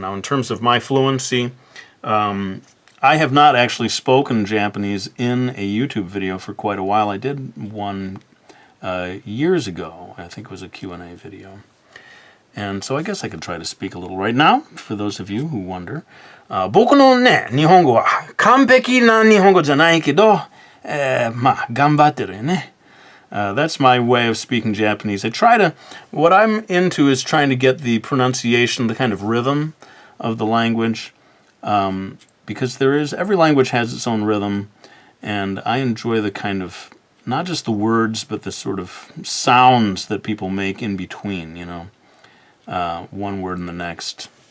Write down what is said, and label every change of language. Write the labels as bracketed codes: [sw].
[en] Now, in terms of my fluency, I have not actually spoken Japanese in a YouTube video for quite a while. I did one years ago. I think it was a Q&A video. And so I guess I could try to speak a little right now, for those of you who wonder. [ja] 僕のね、日本語は完璧な日本語じゃないけど、まあ、頑張ってるよね。 [en] That's my way of speaking Japanese. What I'm into is trying to get the pronunciation, the kind of rhythm of the language, because every language has its own rhythm, and I enjoy the kind of, not just the words, but the sort of sounds that people make in between, one word and the next.